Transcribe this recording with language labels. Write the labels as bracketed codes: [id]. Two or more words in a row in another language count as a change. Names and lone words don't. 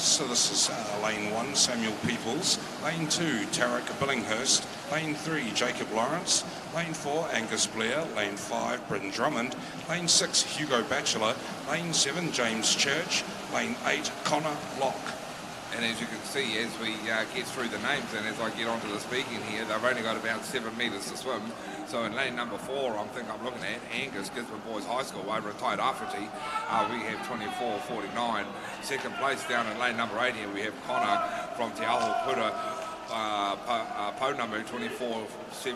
[en] So this is lane 1, Samuel Peoples. Lane 2, Tarek Billinghurst. Lane 3, Jacob Lawrence. Lane 4, Angus Blair. Lane 5, Britton Drummond. Lane 6, Hugo Batchelor. Lane 7, James Church. Lane 8, Connor Locke. And as you can see, as we get through the names and as I get onto the speaking here, they've only got about 7 metres to swim. So in lane number 4, I'm looking at Angus, Gisborne Boys High School over at Tairāwhiti. We have 24.49. Second place down in lane number 8 here, we have Connor from Te Aho Pura, Pounamu, 24.76.